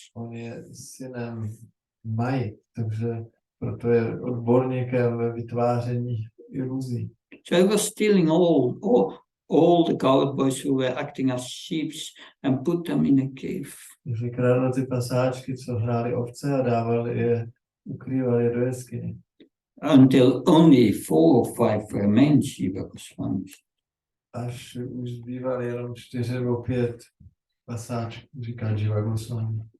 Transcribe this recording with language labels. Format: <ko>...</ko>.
<cs>On je synem Maji, takže proto je odborníkem ve vytváření iluzí.</cs> <en>So he was stealing all the coward boys who were acting as sheep and put them in a cave.</en> <cs>Takže kradl ty pasáčky, co hráli ovce a dával je, ukrýval je do jeskyně.</cs> <en>Until only 4 or 5 remained, Shiva Goswami.</en> <cs>Až už zbýval jenom 4 nebo 5 pasáčků, říká Jiva Goswami.</cs>